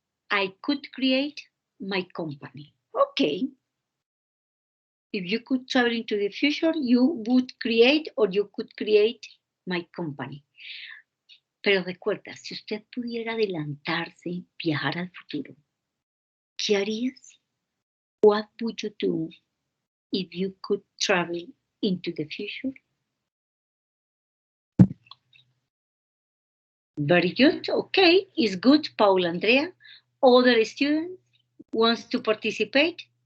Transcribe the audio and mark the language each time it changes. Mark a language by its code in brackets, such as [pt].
[en] I could create my company. Okay. If you could travel into the future, you would create or you could create my company. [es] Pero recuerda, si usted pudiera adelantarse, viajar al futuro, ¿qué harías? [en] What would you do if you could travel into the future? Very good. Okay, it's good, Paula Andrea. Other students wants to participate?